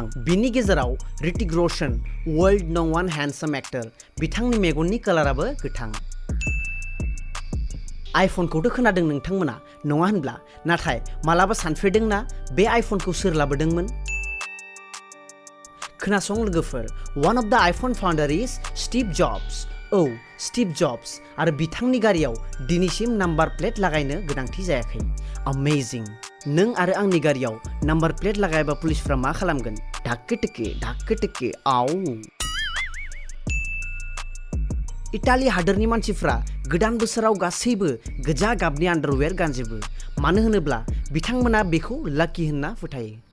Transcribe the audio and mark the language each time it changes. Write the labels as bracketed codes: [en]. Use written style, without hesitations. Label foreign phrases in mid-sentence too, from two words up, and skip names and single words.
[brx] बिनि गेजेराव ऋतिक रोशन, [en] world #1 handsome actor, [brx] बिथांनि मेगननि कालाराबो गोथां। आइफनखौथ' खोनादों नोंथांमोना, नङा होनब्ला? नाथाय मालाबा सानफेरदोंना बे आइफनखौ सोर लाबोदोंमोन? खोनासं लोगोफोर, [en] one of the iPhone founder is स्टीव जब्स। [brx] औ, स्टीव जब्स आरो बिथांनि गारियाव दिनैसिम नाम्बार प्लेट लागायनो गोनांथि जायाखै। अमेजिं। नों आरो आंनि गारियाव नाम्बार प्लेट लागायबा पुलिसफ्रा मा खालामगोन? धाक्के टिके आउ। इटाली हादोरनि मानसिफ्रा गोदान बोसोराव गासैबो गोजा गाबनि आन्डारवेयर गानजोबो, मानो होनोब्ला बिथांमोना बेखौ लाकी होनना फोथायो।